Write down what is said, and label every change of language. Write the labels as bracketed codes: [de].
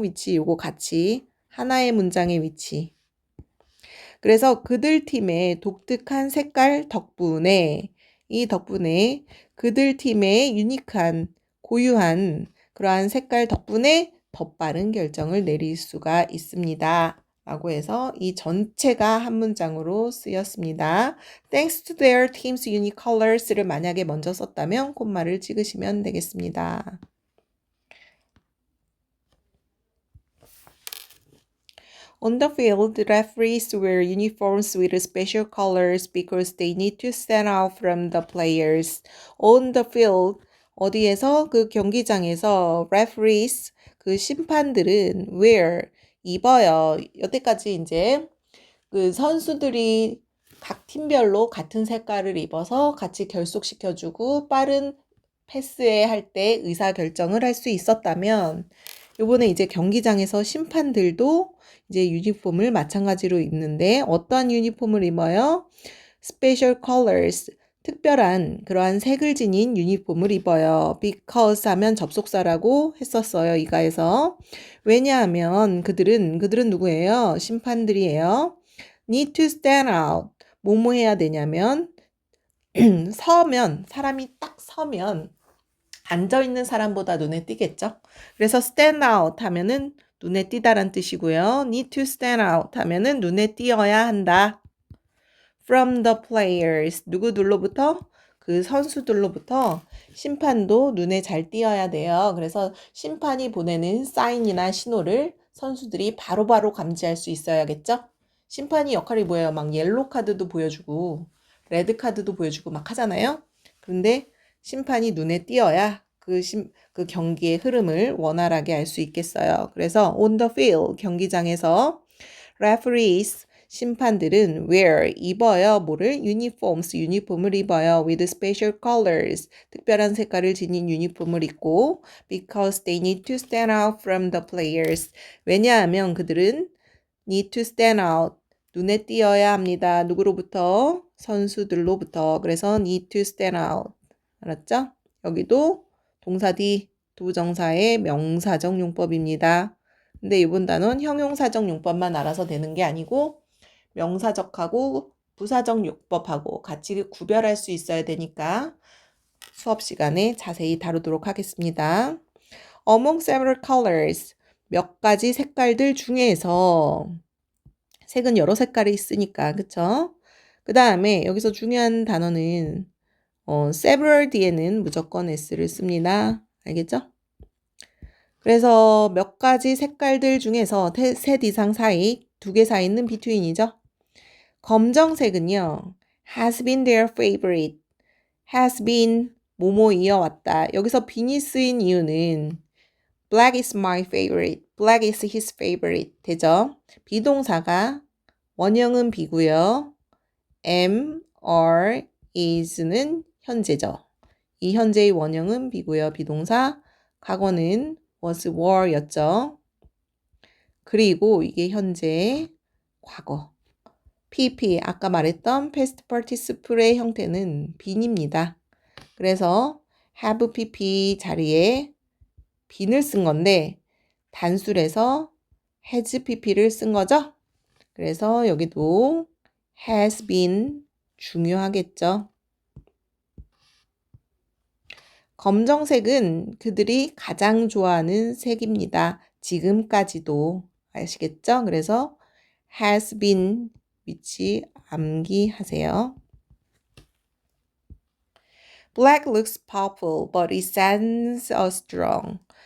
[ko] 위치 요거 같이 하나의 문장의 위치. 그래서 그들 팀의 독특한 색깔 덕분에 그들 팀의 유니크한 고유한 그러한 색깔 덕분에 더 빠른 결정을 내릴 수가 있습니다. 라고 해서 이 전체가 한 문장으로 쓰였습니다. [en] Thanks to their team's unique colors [ko] 를 만약에 먼저 썼다면 콤마를 찍으시면 되겠습니다. [en] On the field, referees wear uniforms with special colors because they need to stand out from the players. On the field, [ko] 어디에서? 그 경기장에서 referees, 그 심판들은 wear, 입어요. 여태까지 이제 그 선수들이 각 팀별로 같은 색깔을 입어서 같이 결속시켜주고 빠른 패스에 할 때 의사결정을 할 수 있었다면 요번에 이제 경기장에서 심판들도 이제 유니폼을 마찬가지로 입는데 어떠한 유니폼을 입어요? [en] Special colors, [ko] 특별한 그러한 색을 지닌 유니폼을 입어요. Because 하면 접속사라고 했었어요. 이가에서. 왜냐하면 그들은 누구예요? 심판들이에요. [en] Need to stand out. [ko] 뭐뭐 해야 되냐면 사람이 딱 서면 앉아있는 사람보다 눈에 띄겠죠. 그래서 stand out 하면은 눈에 띄다란 뜻이고요. [en] need to stand out [ko] 하면은 눈에 띄어야 한다. [en] from the players, [ko] 누구들로부터? 그 선수들로부터 심판도 눈에 잘 띄어야 돼요. 그래서 심판이 보내는 사인이나 신호를 선수들이 바로바로 감지할 수 있어야겠죠. 심판이 역할이 뭐예요? 막 옐로 카드도 보여주고 레드 카드도 보여주고 막 하잖아요. 그런데 심판이 눈에 띄어야 그 경기의 흐름을 원활하게 알 수 있겠어요. 그래서 [en] on the field, [ko] 경기장에서 referees, 심판들은 wear, 입어요. 뭐를? uniforms, 유니폼을 입어요. [en] with special colors, [ko] 특별한 색깔을 지닌 유니폼을 입고 [en] because they need to stand out from the players, [ko] 왜냐하면 그들은 [en] need to stand out, [ko] 눈에 띄어야 합니다. 누구로부터? 선수들로부터. 그래서 [en] need to stand out. [ko] 알았죠? 여기도 동사 뒤 부정사의 명사적 용법입니다. 근데 이번 단어는 형용사적 용법만 알아서 되는 게 아니고 명사적하고 부사적 용법하고 같이 구별할 수 있어야 되니까 수업 시간에 자세히 다루도록 하겠습니다. [en] Among several colors, [ko] 몇 가지 색깔들 중에서 색은 여러 색깔이 있으니까 그쵸? 그 다음에 여기서 중요한 단어는 several 뒤에는 무조건 s를 씁니다. 알겠죠? 그래서 몇 가지 색깔들 중에서 셋 이상 사이, 두 개 사이는 between이죠. 검정색은요. [en] has been their favorite. [ko] has been 뭐뭐 이어왔다. 여기서 bean이 쓰인 이유는 [en] black is my favorite. black is his favorite. [ko] 되죠? 비동사가 원형은 be고요. am, are, is는 현재죠. 이 현재의 원형은 be고요. 비동사 과거는 was, were 였죠. 그리고 이게 현재 과거. PP, 아까 말했던 past participle의 형태는 bean입니다. 그래서 have PP 자리에 bean을 쓴 건데 단술에서 has PP를 쓴 거죠. 그래서 여기도 has been 중요하겠죠. 검정색은 그들이 가장 좋아하는 색입니다. 지금까지도 아시겠죠? 그래서 has been 위치 암기하세요. [en] Black looks powerful, but it sends a strong.